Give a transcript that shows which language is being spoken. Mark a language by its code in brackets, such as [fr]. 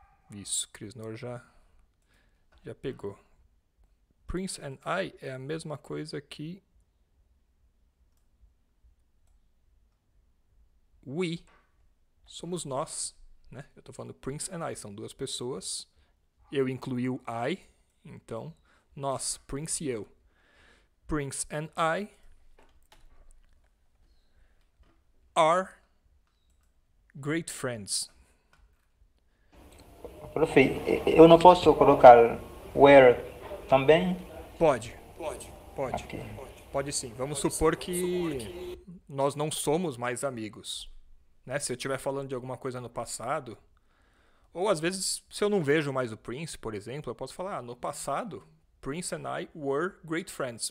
[pt] Isso, Crisnor já pegou. [en] Prince and I [pt] é a mesma coisa que we, somos nós, né? Eu estou falando [en] Prince and I, [pt] são duas pessoas. Eu incluí o I, então nós, Prince e eu. [en] Prince and I are great friends. [pt] Prof, eu não posso colocar where também? Pode. Ok. Pode sim. Vamos supor que nós não somos mais amigos, né? Se eu estiver falando de alguma coisa no passado, ou às vezes se eu não vejo mais o Prince, por exemplo, eu posso falar, no passado, [en] Prince and I were great friends.